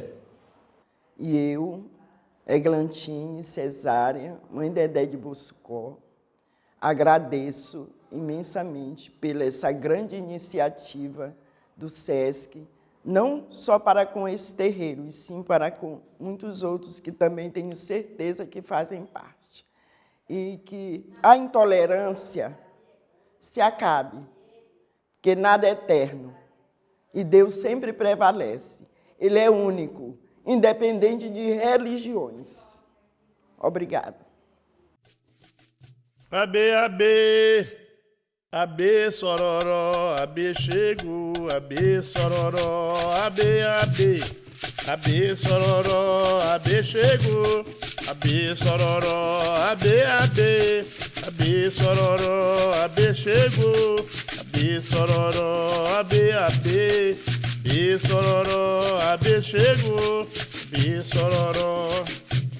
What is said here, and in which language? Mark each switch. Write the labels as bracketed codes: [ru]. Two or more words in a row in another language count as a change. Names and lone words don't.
[pt] E eu, Eglantine Cesária, mãe Dedé de Boscó, agradeço imensamente pela essa grande iniciativa do SESC, não só para com esse terreiro, e sim para com muitos outros que também tenho certeza que fazem parte. E que a intolerância se acabe, porque nada é eterno. E Deus sempre prevalece. Ele é único, independente de religiões. Obrigada. [yo] Abê, abê, abê, sororó, abê, chegou, abê, sororó, abê, abê, abê, sororó, abê, chegou, abê, sororó, abê, abê, abê, sororó, abê, chegou, abê, sororó, abê, abê, abê, sororó, abê, chegou, abê, sororó.